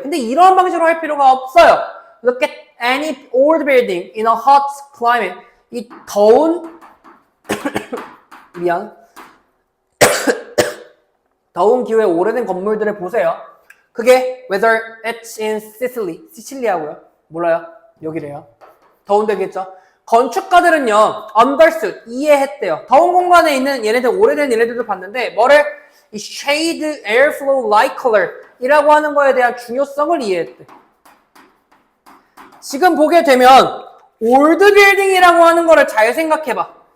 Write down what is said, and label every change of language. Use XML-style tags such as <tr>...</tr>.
<ko>근데 이런 방식으로 할 필요가 없어요.</ko> <en>Look at any old building in a hot climate.</en> <ko>이 더운 더운 기후에 오래된 건물들을 보세요.</ko> <en>그게 whether it's in Sicily, 시칠리아고요.</en> <ko>몰라요. 여기래요. 더운 데겠죠. 건축가들은요,</ko> <en>understood,</en> <ko>이해했대요. 더운 공간에 있는 얘네들, 오래된 얘네들도 봤는데 뭐를? 이 shade airflow light color 이라고 하는 거에 대한 중요성을 이해했대. 지금 보게 되면 올드 빌딩이라고 하는 거를 잘 생각해봐.</ko>